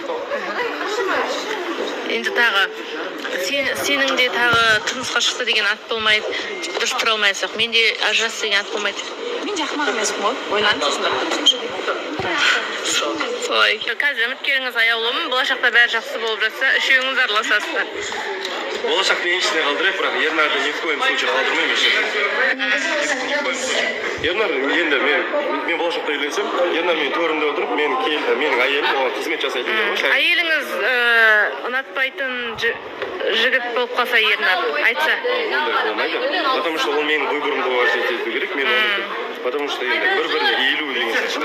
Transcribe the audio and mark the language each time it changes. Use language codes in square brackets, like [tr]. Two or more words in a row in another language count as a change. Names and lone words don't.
[kk] Енді тағы сенің де тағы тұрмысқа шықты деген ат болмайды, дұрыс тұра алмайсың. Менде ажырасты деген ат болмайды. Мен жақмақ емеспін ғой, ойланып сосын Солай. Қазір үміткеріңіз аяулымын, болашақта бәрі жақсы болып жатса, үшеуіңіз араласасыздар. Болашақты еншісіне қалдырайық, бірақ Ернарды [ru] ни в коем случае [kk] қалдырмаймын. Ернар, енді мен болашақта үйленсем, Ернар менің төрімде отырып, менің әйелім оған қызмет жасайды. Әйеліңіз ұнатпайтын жігіт болып қалса Ернар, айтса? Ондай болмайды. [ru] Потому что [kk] ол менің выборымды уважать ету керек, мен оны. [ru] Потому что [kk] енді бір-біріне иілу деген сияқты.